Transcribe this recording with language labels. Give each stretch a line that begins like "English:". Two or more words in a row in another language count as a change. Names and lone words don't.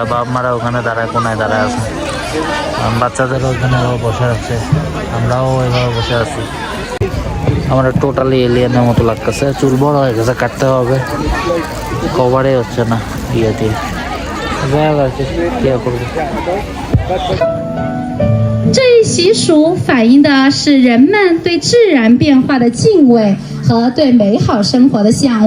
Bangla: বাপ মারা ওখানে দাঁড়ায়, কোনায় দাঁড়ায় আছে, বাচ্চাদেরও ওখানে বসে রাখছে, আমরাও এভাবে বসে আছি। আমরা
English: totally alienের
Bangla: মতো লাগতেছে। চুল বড় হয়ে গেছে, কাটতে হবে, কভারে হচ্ছে না ইয়ে দিয়ে, যাই হোক আর কি, কি করবো।
Chinese: 这一习俗反映的是人们对自然变化的敬畏和对美好生活的向往。